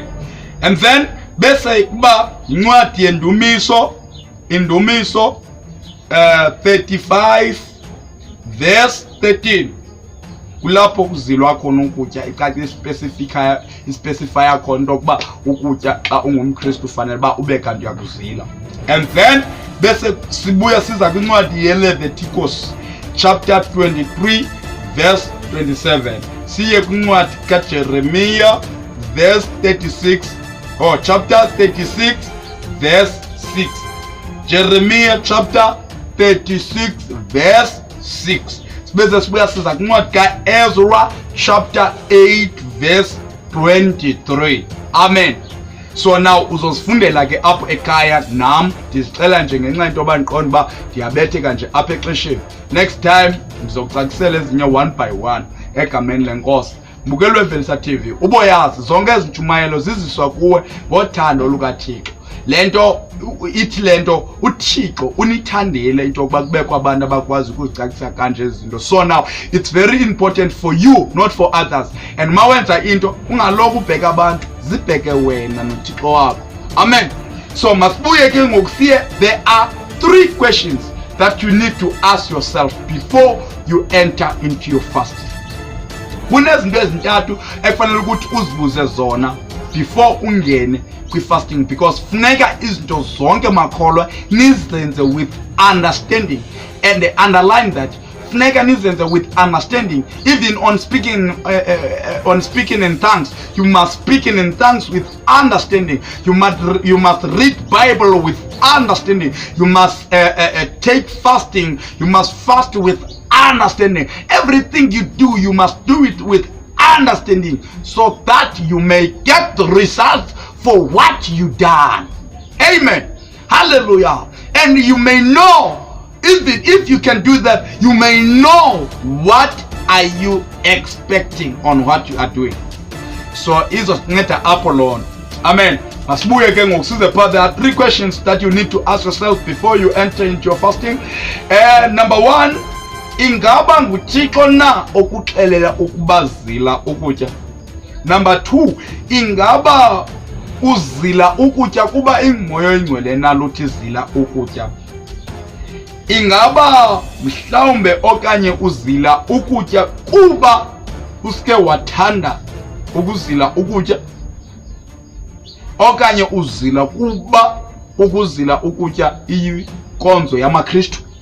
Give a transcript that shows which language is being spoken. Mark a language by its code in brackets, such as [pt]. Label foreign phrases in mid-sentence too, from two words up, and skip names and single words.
[en] And then [xh] bese kuba incwadi yendumiso, indumiso 35 verse 13, kulapho kuzilwa khona ukutya icaci ispecify khona into yokuba ukutya xa ungumKristu ufanele uba ube kanti uyakuzila. [en] And then [xh] bese sibuya siza kwincwadi yeLeviticus [en] chapter 23 verse 27, [xh] siye kwincwadi kaJeremiah [en] verse 36 or chapter 36 verse 6. Jeremiah chapter 36 verse 6. [xh] Sibeze sibuya siza kwincwadi kaEzra [en] chapter 8 verse 23. [xh] Amen. So now uzosifundela ke apho ekhaya nam ndizixela nje ngenxa into yoba ndiqonda uba ndiyabetheka nje apha exesheni. [en] Next time [xh] ndizokucacisela ezinye [en] one by one [xh] egameni lenkosi. Mbukelo wevelisa TV uboyazi zonke ezintshumayelo ziziswa kuwe ngothando lukaThixo. Lento ithi lento uThixo unithandile into yokuba kubekho abantu abakwazi ukuzicacisa kanje izinto. [en] So now it's very important for you, not for others. [xh] And mawenza into ungaloku ubheka abantu, zibheke wena noThixo wakho. Amen. So masibuye ke ngokusiye, [en] there are 3 questions that you need to ask yourself before you enter into your fasting. [xh] Kunezinto ezintathu ekufanele ukuthi uzibuze zona before ungene kwi-fasting, because funeka izinto zonke makholwa nizenze [en] with understanding, and they underline that [xh] funeka nizenze [en] with understanding. Even on speaking in tongues, you must speak in tongues with understanding. You must read Bible with understanding. You must take fasting. You must fast with understanding. Everything you do, you must do it with understanding, so that you may get the results for what you done. Amen. Hallelujah. And you may know, even if you can do that, you may know what are you expecting on what you are doing. So is ngeta Apollon. Amen. [xh] Masibuye ke ngokusize part. [en] There are 3 questions that you need to ask yourself before you enter into your fasting. Number 1, [xh] ingaba nguThixo na okuxelela ukubazila ukutya? Number 2, ingaba uzila ukutya kuba ingmoya engcwele naluthi zila ukutya? Ingaba mhlawumbe okanye uzila ukutya kuba uske wathanda ukuzila ukutya, okanye uzila kuba ukuzila ukutya ikonzo yamaKristu?